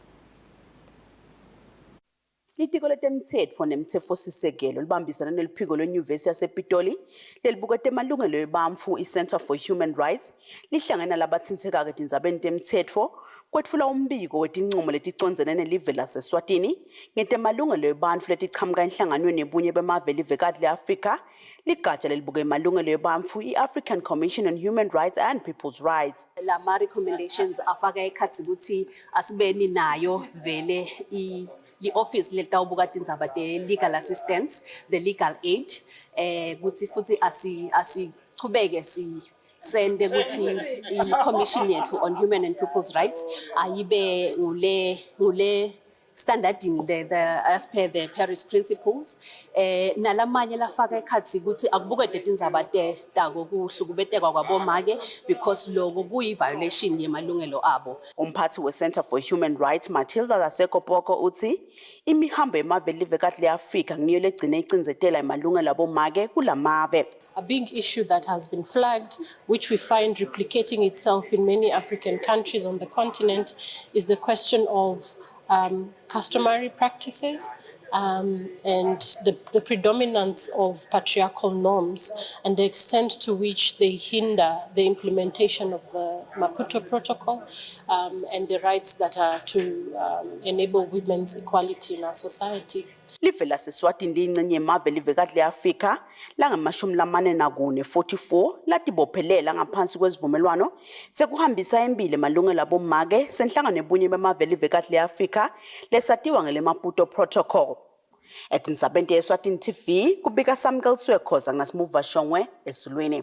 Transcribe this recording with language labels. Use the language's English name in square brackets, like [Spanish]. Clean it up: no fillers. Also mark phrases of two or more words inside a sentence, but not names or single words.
[Swati] Litiko letemtsetfo nemtsetfosisekelo libambisana neliphiko lwenyuvesi yasePitoli lelibukete emalungelo ebantfu iCenter for Human Rights lihlangene labatsintseka etindzabeni temtsetfo kwetfula umbiko wetincumo leticondzene nelive laseSwatini ngetemalungelo ebantfu letichamuka enhlanganweni yebunye bemave livekati le-Afrika ligatsha lelibuke emalungelo ebantfu i-African Commission on Human Rights and People's Rights. Lama recommendations afaka ekhatsi ukuthi asibeni nayo vele i-office letawubuka tindzaba te- [English] legal assistance, the legal aid, [Swati] kuti futhi asichubeke sende ukuthi i-Commission yethu on Human and People's Rights ayibe ngule [English] standarding as per the Paris Principles. [Swati] Nalamanye lafaka ekhatsi ukuthi akubukwe tindzaba tako kuhlukubetekwa kwabomake because lokho kuyi-violation yemalungelo abo. Umphathi we-Center for Human Rights Matilda Lasekopoko uthi imihambo emave livekati le-Afrika ngiyo legcine icinzetela emalungelo abomake kulamave. [English] A big issue that has been flagged, which we find replicating itself in many African countries on the continent, is the question of customary practices and the predominance of patriarchal norms and the extent to which they hinder the implementation of the Maputo Protocol and the rights that are to enable women's equality in our society. [Swati] Live laseSwatini liyingcenye yemave livekati le-Afrika langamashumi-44 latibophelela ngaphansi kwezivumelwano sekuhambisa embili emalungelo abomake senhlangano yebunye bemave livekati le-Afrika lesatiwa ngele-Maputo Protocol. Etindzabeni Eswatini TV kubika samkalisiwe khoza nginasimuva Shongwe esulwini.